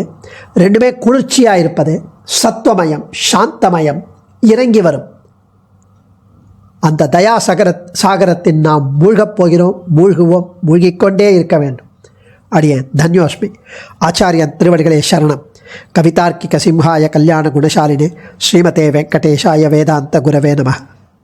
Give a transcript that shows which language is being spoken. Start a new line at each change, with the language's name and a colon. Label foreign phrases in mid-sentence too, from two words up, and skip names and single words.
Tamil: ரெண்டுமே குளிர்ச்சியாக இருப்பது. சத்வமயம், சாந்தமயம், இறங்கி வரும். அந்த தயா சாகரத்தின் நாம் மூழ்கப் போகிறோம், மூழ்குவோம், மூழ்கிக்கொண்டே இருக்க வேண்டும். அடியேன் தன்யோஸ்மி. ஆச்சாரியன் திருவடிகளே சரணம்.
Sanskrit: कवितार्किक सिंहाय कल्याण गुणशालिने श्रीमते वेङ्कटेशाय वेदान्त गुरवे नमः.